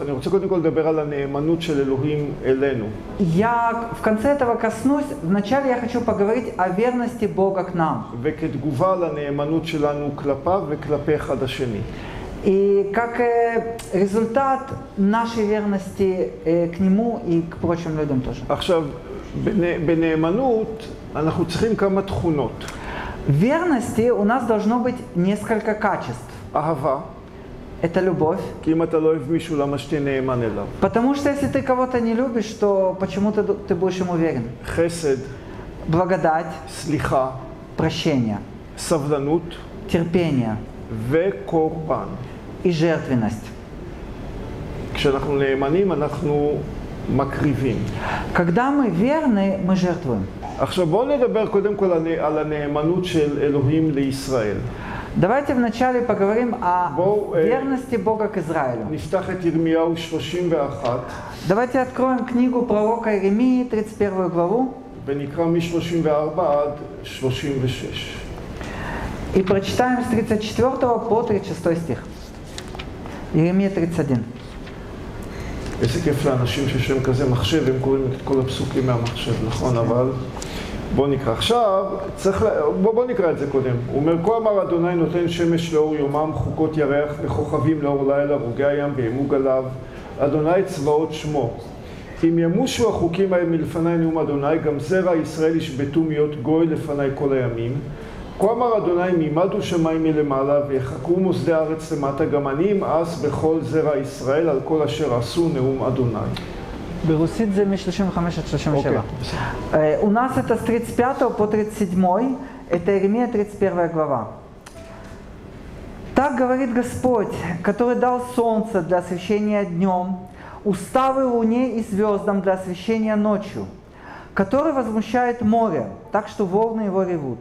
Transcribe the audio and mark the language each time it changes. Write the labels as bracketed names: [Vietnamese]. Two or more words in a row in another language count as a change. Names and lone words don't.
[Hebrew] אני רוצה קודם כל לדבר על הנאמנות של אלוהים אלינו. [Russian] Я в конце этого коснусь. Вначале я хочу поговорить о верности Бога к нам. [Hebrew] וכתגובה לנאמנות שלנו כלפיו וכלפי אחד השני. [Russian] И как результат нашей верности к Нему и к прочим людям тоже. [Hebrew] עכשיו, בנאמנות אנחנו צריכים כמה תכונות. [Russian] В верности у нас должно быть несколько качеств. [Hebrew] אהבה. [Russian] Это любовь. [Hebrew] כי אם אתה לא אוהב מישהו, למה שתהיה נאמן אליו? [Russian] Потому что если ты кого-то не любишь, то почему ты будешь ему верен? [Hebrew] חסד. [Russian] Благодать. [Hebrew] סליחה. [Russian] Прощение. [Hebrew] סבלנות. [Russian] Терпение. [Hebrew] וקורבן. [Russian] И жертвенность. [Hebrew] כשאנחנו נאמנים, אנחנו מקריבים. [Russian] Когда мы верны, мы жертвуем. [Hebrew] עכשיו בואו נדבר קודם כל על הנאמנות של אלוהים לישראל. [Russian] Давайте вначале поговорим о верности Бога к Израилю. [Hebrew] נפתח את ירמיהו 31. [Russian] Давайте откроем книгу пророка Иеремии, 31 главу. [Hebrew] ונקרא מ-34 עד 36. [Russian] И прочитаем с 34 по 36 стих. Иеремия 31. [Hebrew] איזה כיף לאנשים שיש להם כזה מחשב, הם קוראים את כל הפסוקים מהמחשב, נכון? אבל בואו נקרא. עכשיו, בואו נקרא את זה קודם. הוא אומר, כה אמר אדוני נותן שמש לאור יומם, חוקות ירח וכוכבים לאור לילה, רוגי הים וימוג עליו. אדוני צבאות שמו. אם ימושו החוקים האלה מלפני נאום אדוני, גם זרע ישראל ישבתו להיות גוי לפני כל הימים. כה אמר אדוני מימדו שמיים מלמעלה ויחקרו מוסדי הארץ למטה גם אני אמאס בכל זרע ישראל על כל אשר עשו נאום אדוני. ברוסית זה מ-35 עד 37. [Russian] У нас это с 35 по 37, это Иеремия 31 глава. Так говорит Господь, который дал солнце для освещения днем, уставы луне и звездам для освещения ночью, который возмущает море, так что волны его ревут.